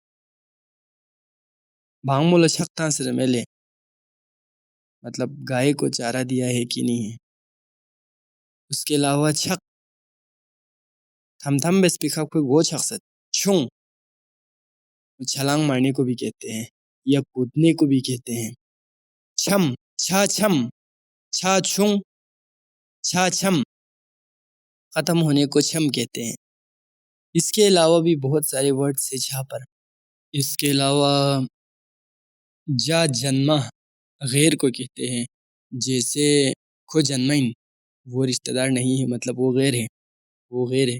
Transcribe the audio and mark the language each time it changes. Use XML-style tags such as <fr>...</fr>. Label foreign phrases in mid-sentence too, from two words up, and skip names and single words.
<ur>بھانگ مولا چھک تھا سر میلے، مطلب گائے کو چارہ دیا ہے کہ نہیں ہے. اس کے علاوہ چھک تھم تھم بس پکھا کوئی گو چھک ست، چھوں چھلانگ مارنے کو بھی کہتے ہیں یا کودنے کو بھی کہتے ہیں. چھم، چھا چھم، چھا چھوں، چھا چھم، ختم ہونے کو چھم کہتے ہیں. اس کے علاوہ بھی بہت سارے ورڈز ہیں چھا پر. اس کے علاوہ جا جنمہ غیر کو کہتے ہیں، جیسے کھو جنمین وہ رشتہ دار نہیں ہے، مطلب وہ غیر ہے، وہ غیر ہے.</ur>